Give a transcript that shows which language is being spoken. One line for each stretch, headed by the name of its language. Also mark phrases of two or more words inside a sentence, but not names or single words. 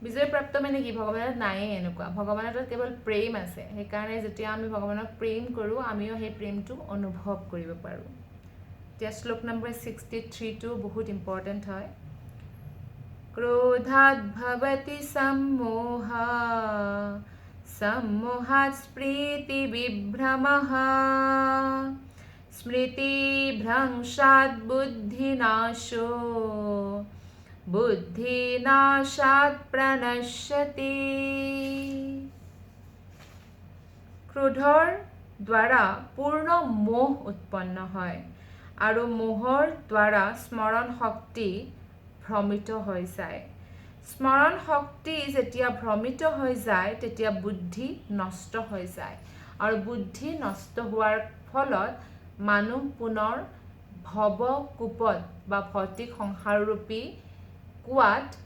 Assamese: বিজয় প্ৰাপ্ত মানে কি ভগৱানৰ নায়ে এনেকুৱা ভগৱানৰ তাত কেৱল প্ৰেম আছে সেইকাৰণে যেতিয়া আমি ভগৱানক প্ৰেম কৰোঁ আমিও সেই প্ৰেমটো অনুভৱ কৰিব পাৰোঁ এতিয়া শ্লোক নম্বৰ 63 টো বহুত ইম্পৰ্টেণ্ট হয়
Sanskrit: ক্ৰোধাৎ ভৱতি সম্মোহা सम्मोहात् स्मृतिविभ्रमः स्मृतिभ्रंशात् बुद्धिनाशो बुद्धिनाशात् प्रणश्यति
Assamese: ক্ৰোধৰ দ্বাৰা পূৰ্ণ মোহ উৎপন্ন হয় আৰু মোহৰ দ্বাৰা স্মৰণ শক্তি ভ্ৰমিত হৈ যায় স্মৰণ শক্তি যেতিয়া ভ্ৰমিত হৈ যায় তেতিয়া বুদ্ধি নষ্ট হৈ যায় আৰু বুদ্ধি নষ্ট হোৱাৰ ফলত মানুহ পুনৰ ভৱ কুপত বা ভৌতিক সংসাৰৰূপী কুৱাত